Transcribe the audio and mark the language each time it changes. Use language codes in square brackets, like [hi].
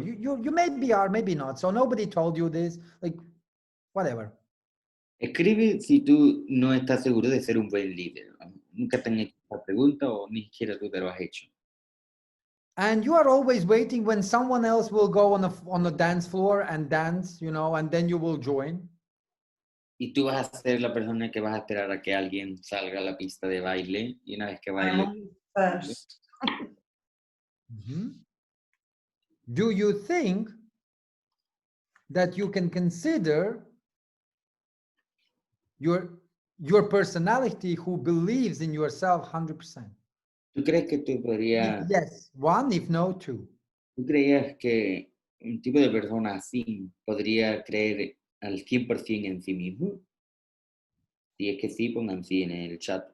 [en] You maybe are, maybe not. So nobody told you this, like whatever. [es] Escribe si tú no estás seguro de ser un buen líder. Nunca te han hecho esta pregunta o ni siquiera tú te lo has hecho. [en] And you are always waiting when someone else will go on the dance floor and dance, you know, and then you will join. [es] Y tú vas a ser la persona que vas a esperar a que alguien salga a la pista de baile y una vez que baile. [en] First. Do you think that you can consider your personality who believes in yourself 100%? [es] ¿Tú crees que tú podrías, [en] Yes, one, if no, two. [es] tú creías que un tipo de persona así podría creer al 100% en sí mismo? Si es que sí, pongan sí en el chat.